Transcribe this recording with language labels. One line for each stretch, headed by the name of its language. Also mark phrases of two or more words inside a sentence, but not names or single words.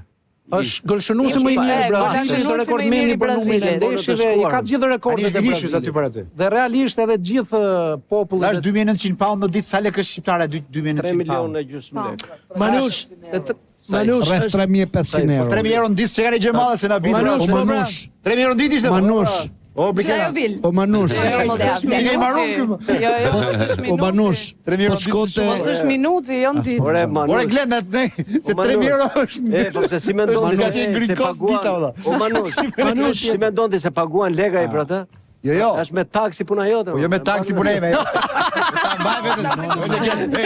Albanian: Është gëlshënuesi më i mirë i Brazilit, është rekordmeni për numrin e ndeshjeve, i ka gjithë rekordet e Brazilit. Dhe realisht edhe gjithë populli. Sa është 2900 pound në ditë, sa lekë është shqiptare 2900 3 milionë e gjysmë lekë. Manush rreth 3500 euro. 3000 euro në ditë se kanë gjë madhe se na bën. Manush. 3000 euro në ditë ishte. Manush. O Bikela. O Manush. O Manush. 3000 euro shkote. Mos është minuti, jo në ditë. Ore Glenda, se 3000 euro është. Po se si mendon se paguan. O Manush, si mendon se paguan lekë ai për atë? Jo. Është me taksi puna jote. Po jo me taksi puna ime. Mbaj vetëm.